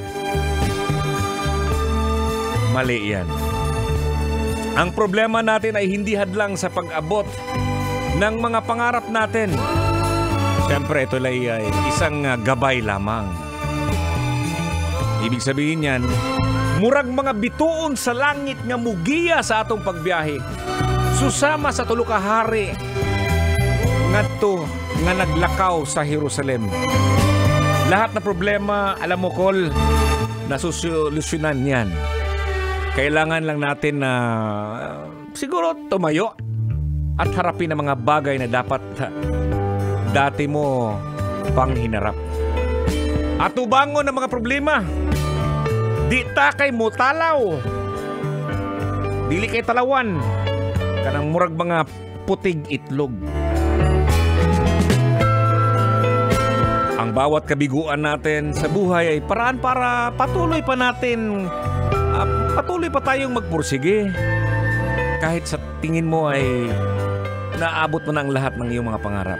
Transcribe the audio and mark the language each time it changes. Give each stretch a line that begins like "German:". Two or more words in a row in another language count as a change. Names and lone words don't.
Filipino: Mali yan. Ang problema natin ay hindi hadlang sa pag-abot ng mga pangarap natin. Siyempre, ito ay isang gabay lamang. Ibig sabihin yan,
Cebuano: murag mga bituon sa langit nga mugiya sa atong pagbiyahe. Susama sa tulo ka hari ngadto nga naglakaw sa Jerusalem.
Filipino: Lahat na problema, alam mo Kol, nasusolusyonan yan. Kailangan lang natin na siguro tumayo at harapin ang mga bagay na dapat dati mo pang hinarap. At ubangon ang mga problema.
Cebuano: Di ta kay mo talaw. Dili kay talawan. Kanang murag mga putig itlog.
Filipino: Ang bawat kabiguan natin sa buhay ay paraan para patuloy pa natin, patuloy pa tayong magpursige. Kahit sa tingin mo ay naabot mo na ang lahat ng iyong mga pangarap.